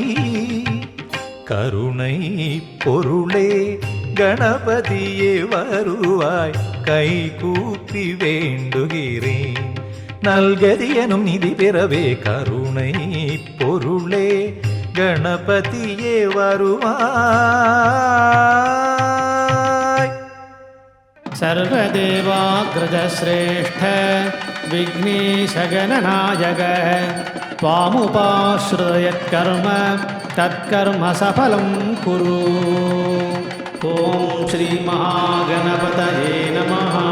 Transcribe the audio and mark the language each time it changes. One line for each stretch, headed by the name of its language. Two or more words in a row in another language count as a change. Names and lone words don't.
Tamil: கருணை பொருளே கணபதியே வருவாய் கைகூப்பி வேண்டுகிறேன். நல்கதி எனும் நிதி பெறவே கருணை பொருளே கணபதியே வருவாய்.
Sanskrit: सर्वदेवाग्रजश्रेष्ठ विघ्नेशगणनायक त्वामुपाश्रयत्कर्म तत्कर्म सफलं कुरु. ॐ श्रीमहागणपतये नमः.